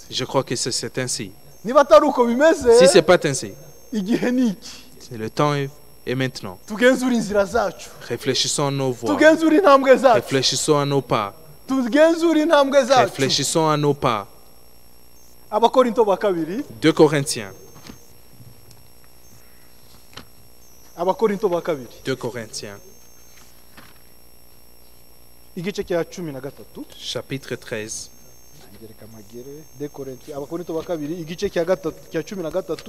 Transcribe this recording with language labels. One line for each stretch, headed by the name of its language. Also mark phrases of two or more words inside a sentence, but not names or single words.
French: Je crois que c'est ainsi.
Kinyarwanda: niba atari uko bimeze
French: Si c'est pas ainsi,
Kinyarwanda: igihe ni iki
French: le temps est maintenant.
Kinyarwanda: tugenzure inzira zacu
French: Réfléchissons à nos voies.
Kinyarwanda: tugenzure intambwe zacu
French: Réfléchissons à nos pas.
Kinyarwanda: tugenzure intambwe zacu
French: Réfléchissons à nos pas.
Kinyarwanda: abakorinto ba kabiri
French: 2 Corinthiens.
Kinyarwanda: abakorinto ba kabiri
French: 2 Corinthiens,
Kinyarwanda: igice cya 13
French: chapitre 13.
Kinyarwanda: ngereka magere de korinto abakorinto ba kabiri igice cya 13